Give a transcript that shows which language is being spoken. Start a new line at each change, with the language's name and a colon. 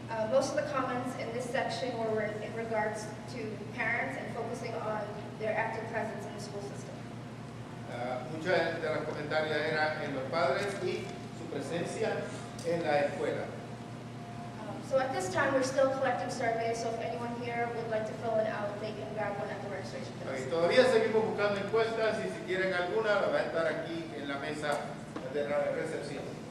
English: Most of the comments in this section were in regards to parents and focusing on their active presence in the school system.
Spanish: Muchas de los comentarios eran en los padres y su presencia en la escuela.
English: So at this time, we're still collecting surveys, so if anyone here would like to fill it out, they can grab one at the registration desk.
Spanish: Todavía seguimos buscando encuestas y si quieren alguna, la va a estar aquí en la mesa de la recepción.